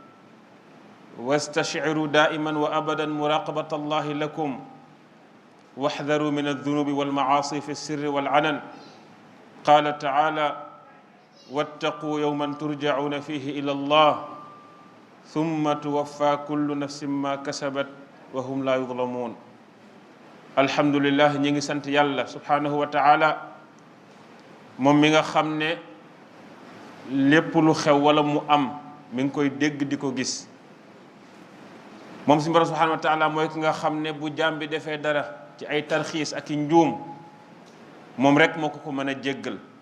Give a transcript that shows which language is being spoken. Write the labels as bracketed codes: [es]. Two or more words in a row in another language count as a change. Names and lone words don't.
[ar] واستشعروا دائما وأبدا مراقبة الله لكم واحذروا من الذنوب والمعاصي في السر والعلن قال تعالى واتقوا يوما ترجعون فيه إلى الله ثم توفى كل نفس ما كسبت وهم لا يظلمون الحمد لله [wo] ñi ngi sant yàlla [ar] سبحانه وتعالى [wo] moom mi nga xam ne lépp lu xew wala mu am mi ngi koy dégg di ko gis moom si borom [ar] سبحانه وتعالى [wo] mooy ki nga xam ne bu jaam bi defee dara ci ay tarxiis ak i njuum moom rek moo ko mën a jéggal